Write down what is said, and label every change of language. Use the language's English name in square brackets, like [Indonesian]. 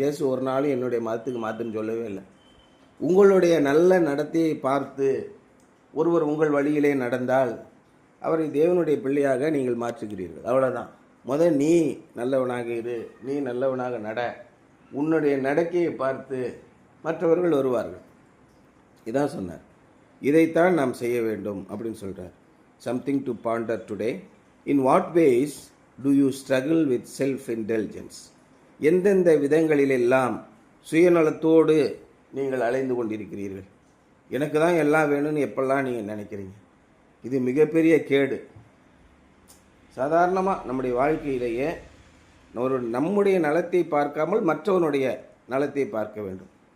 [Tamil] இயேசு ஒரு நாளும் என்னுடைய மதத்துக்கு மாற்றுன்னு சொல்லவே இல்லை. உங்களுடைய நல்ல நடத்தையை பார்த்து ஒருவர் உங்கள் வழியிலே நடந்தால் அவரை தேவனுடைய பிள்ளையாக நீங்கள் மாற்றுகிறீர்கள். அவ்வளோதான். நீ நல்லவனாக இரு, நீ நல்லவனாக நட, உன்னுடைய நடக்கையை பார்த்து மற்றவர்கள் வருவார்கள். இதான் சொன்னார். இதைத்தான் நாம் செய்ய வேண்டும் அப்படின்னு சொல்கிறார். [English] Something to ponder today. In what ways do you struggle with self-indulgence? [Tamil] எந்தெந்த விதங்களிலெல்லாம் சுயநலத்தோடு நீங்கள் அலைந்து கொண்டிருக்கிறீர்கள்? எனக்கு தான் எல்லாம் வேணும்னு எப்பெல்லாம் நீங்கள் நினைக்கிறீங்க? இது மிகப்பெரிய கேடு. சாதாரணமாக நம்முடைய வாழ்க்கையிலேயே நம்முடைய நலத்தை பார்க்காமல் மற்றவனுடைய நலத்தை பார்க்க வேண்டும்.